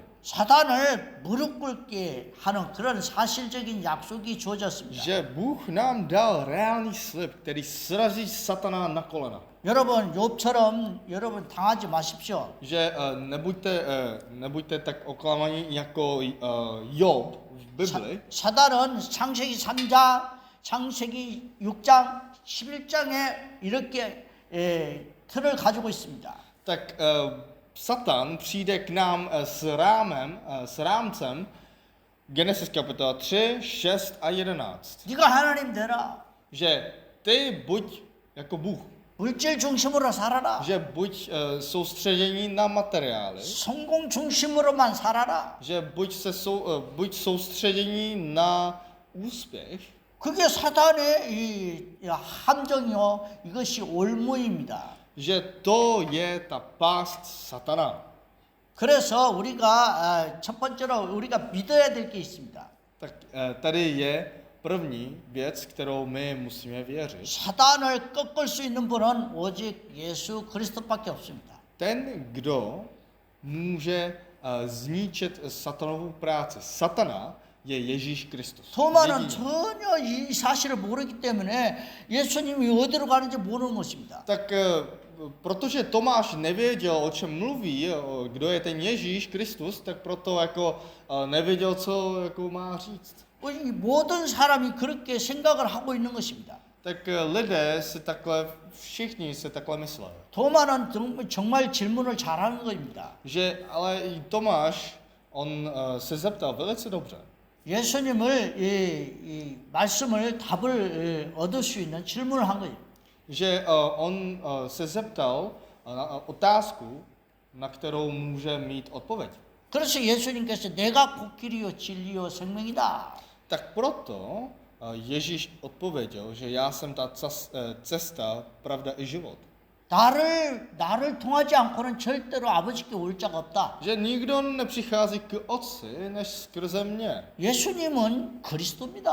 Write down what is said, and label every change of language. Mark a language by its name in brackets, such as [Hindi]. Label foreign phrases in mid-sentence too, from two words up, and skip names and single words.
[Korean] 사단을 무릎 꿇게 하는 그런 사실적인 약속이 주어졌습니다. [Czech] že Bůh nám dal reálný slib, který srazí satana na kolena. [Korean] 여러분 욥처럼 여러분 당하지 마십시오. [Czech] Že nebuďte tak oklamaní jako Job v Bibli. [Korean] 사단은 창세기 3장, 창세기 6장, 11장에 이렇게 틀을 가지고 있습니다. [Czech] Tak Satan přijde k nám s rámcem Genesis kapitola 3, 6 a 11. [Korean] 네가 하나님 되라. [Czech] Že ty buď jako Bůh. [Korean] 물질 중심으로 살아라. [Czech] Že buď soustředění na materiály. [Korean] 성공 중심으로만 살아라. [Czech] Že buď soustředění na úspěch. [Korean] 그게 사단의 이 함정이요. 이것이 올무입니다. [Czech] Že to je ta pást satana. [Korean] 그래서 우리가 첫 번째로 우리가 믿어야 될 게 있습니다. [Czech] Tak tady je první věc, kterou my musíme věřit. [Korean] 사단을 꺾을 수 있는 분은 오직 예수 그리스도밖에 없습니다. [Czech] Ten, kdo může zničit satanovou práci. Satana je Ježíš Kristus. [Korean] 토마는 전혀 이 사실을 모르기 때문에 예수님이 어디로 가는지 모르는 것입니다. [Czech] Tak protože Tomáš nevěděl, o čem mluví, kdo je ten Ježíš Kristus, tak proto jako nevěděl, co jako má říct. [Korean] 이 모든 사람이 그렇게 생각을 하고 있는 것입니다. [Czech] Tak lidé si takhle, všichni si takhle mysleli. [Korean] 토마는 정말 질문을 잘하는 겁니다. [Czech] Že ale i Tomáš, on se zeptal velice dobře. [Korean] 예수님을 이 말씀을 답을 얻을 수 있는 질문을 한 거예요. [Czech] Že on se zeptal na otázku, na kterou může mít odpověď. [Korean] 그래서 예수님께서 내가 곧 길이요 진리요 생명이다. [Czech] Tak proto Ježíš odpověděl, že já jsem ta cesta, pravda i život. [Korean] 나를 통하지 않고는 절대로 아버지께 올 자가 없다. [Czech] Že nikdo nepřichází k Otci než skrze mě. [Korean] 예수님은 그리스도입니다.